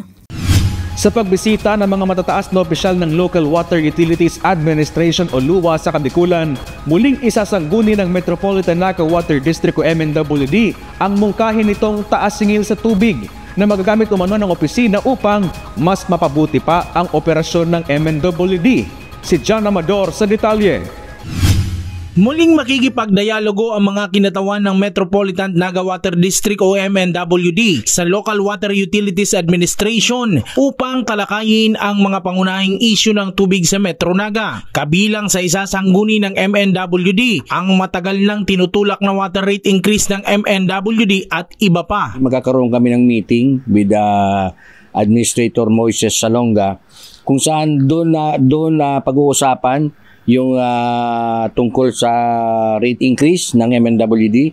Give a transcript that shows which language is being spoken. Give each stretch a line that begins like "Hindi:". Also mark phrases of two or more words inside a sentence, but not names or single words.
Filipino: Sa pagbisita ng mga matataas na opisyal ng Local Water Utilities Administration o LUWA sa Kabikulan, muling isasangguni ng Metropolitan Naga Water District o MNWD ang mungkahin nitong taas singil sa tubig na magagamit umano ng opisina upang mas mapabuti pa ang operasyon ng MNWD. Si John Amador sa detalye. Muling makikipagdialogo ang mga kinatawan ng Metropolitan Naga Water District o MNWD sa Local Water Utilities Administration upang talakayin ang mga pangunahing issue ng tubig sa Metro Naga. Kabilang sa isasangguni ng MNWD ang matagal nang tinutulak na
English: water rate increase
Filipino: ng MNWD at iba pa. Magkakaroon kami ng
English: meeting with
Filipino: Administrator Moises Salonga kung saan doon na pag-uusapan yung tungkol sa
English: rate increase
Filipino: ng MNWD.